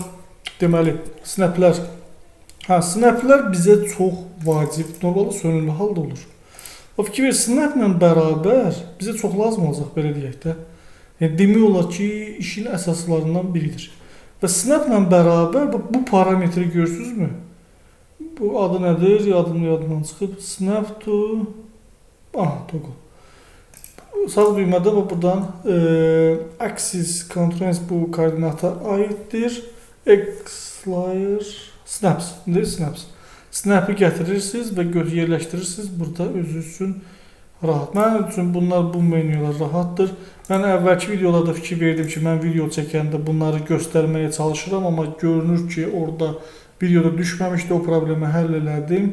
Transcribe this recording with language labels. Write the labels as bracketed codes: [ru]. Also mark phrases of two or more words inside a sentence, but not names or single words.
[az] Deməli, snaplər bizə çox vacib, normalda sönümlü halda olur. O fikir ver, snaplə bərabər bizə çox lazım olacaq, belə deyək də. Yəni, demək olar ki, işin əsaslarından biridir. Və snaplə bərabər bu parametri görürsünüzmü? Bu adı nədir? Yadımdan çıxıb. [en] Snap to toggle. [az] Sağ düymədə və buradan [en] axis constraints [az] bu koordinata aiddir. [en] X-layer snaps. [az] Nədir snaps? Snap'ı gətirirsiniz və yerləşdirirsiniz. Burada özü üçün rahat. Mənim üçün bu menülər rahatdır. Mən əvvəlki videolarda fikir verdim ki, mən video çəkəndə bunları göstərməyə çalışıram, amma görünür ki, orada videoda düşməmişdi, o problemi həll elədim.